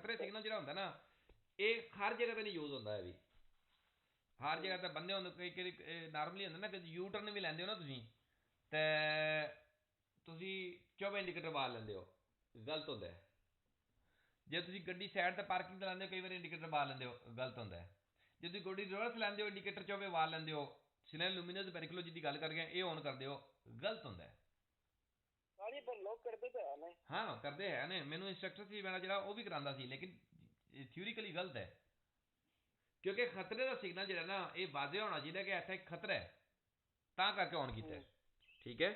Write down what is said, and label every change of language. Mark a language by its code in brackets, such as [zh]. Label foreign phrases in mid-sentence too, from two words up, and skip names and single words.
[pa] ਖਤਰੇ ਸਿਗਨਲ ਜਿਹੜਾ ਹੁੰਦਾ ਨਾ ਇਹ ਹਰ ਜਗ੍ਹਾ ਤੇ ਨਹੀਂ ਯੂਜ਼ ਹੁੰਦਾ ਹੈ ਵੀ, ਹਰ ਜਗ੍ਹਾ ਤੇ ਬੰਦੇ ਹੁੰਦੇ ਕਈ ਨਾਰਮਲੀ ਹੁੰਦਾ ਨਾ ਕਿ [en] U turn [pa] ਵੀ ਲੈਂਦੇ ਹੋ ਨਾ ਤੁਸੀਂ ਤੇ ਤੁਸੀਂ 24 ਇੰਡੀਕੇਟਰ ਬਾਲ ਲੈਂਦੇ ਹੋ, ਗਲਤ ਹੁੰਦਾ ਹੈ। ਜੇ ਤੁਸੀਂ ਗੱਡੀ ਸਾਈਡ ਤੇ ਪਾਰਕਿੰਗ ਤੇ ਲਾਉਂਦੇ ਹੋ ਕਈ ਵਾਰੀ ਇੰਡੀਕੇਟਰ ਬਾਲ ਲੈਂਦੇ ਹੋ, ਗਲਤ ਹੁੰਦਾ ਹੈ। ਜੇ ਤੁਸੀਂ ਗੱਡੀ ਰਿਵਰਸ ਲੈਂਦੇ ਹੋ ਇੰਡੀਕੇਟਰ 24 ਬਾਲ ਲੈਂਦੇ ਹੋ, [it] signale luminoso pericolo [pa] ਜਿਹਦੀ ਗੱਲ ਕਰ ਰਹੇ ਇਹ ਔਨ ਕਰਦੇ ਹੋ, ਗਲਤ ਹੁੰਦਾ ਹੈ। ਹਾਂ ਕਰਦੇ ਹੈ ਨੇ, ਮੈਨੂੰ ਇੰਸਟਰਕਟਰ ਸੀ ਮੇਰਾ ਜਿਹੜਾ ਉਹ ਵੀ ਕਰਾਉਂਦਾ ਸੀ, ਲੇਕਿਨ ਥਿਊਰੀਕਲੀ ਗਲਤ ਹੈ। ਕਿਉਂਕਿ ਖਤਰੇ ਦਾ ਸਿਗਨਲ ਜਿਹੜਾ ਨਾ ਇਹ ਵਾਜ਼ਿਹ ਹੋਣਾ ਚਾਹੀਦਾ ਕਿ ਇੱਥੇ ਖਤਰਾ ਹੈ, ਤਾਂ ਕਰਕੇ ਔਨ ਕੀਤਾ, ਠੀਕ ਹੈ।